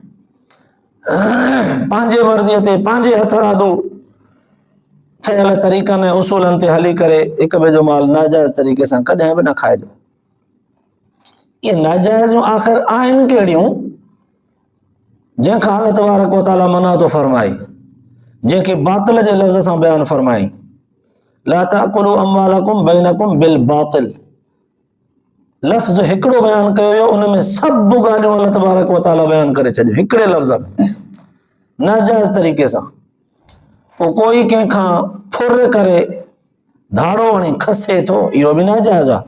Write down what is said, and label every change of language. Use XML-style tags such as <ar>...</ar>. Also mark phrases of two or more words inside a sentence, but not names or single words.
<sd>पंहिंजे मर्ज़ीअ ते पंहिंजे हथरादो ठहियल तरीक़नि ऐं उसूलनि ते हली करे हिक ॿिए जो माल नाजाइज़ तरीक़े सां कॾहिं बि न खाइजो। इहे नाजाइज़ूं आख़िर आहिनि कहिड़ियूं जंहिंखां</sd> <ar>الله تبارك وتعالى</ar> <sd>मना थो फरमाई, जंहिंखे बातिल जे लफ़्ज़ सां बयानु फरमाई</sd> <ar>لا تأكلوا أموالكم بينكم بالباطل.</ar> <sd>लफ़्ज़ हिकिड़ो बयानु कयो वियो, उन में सभु ॻाल्हियूं</sd> <ar>الله تبارك وتعالى</ar> <sd>बयानु करे छॾियूं हिकिड़े लफ़्ज़ में नाजाइज़ तरीक़े सां। पोइ कोई कंहिंखां फुर करे धाड़ो हणी खसे थो, इहो बि नाजाइज़ आहे।</sd>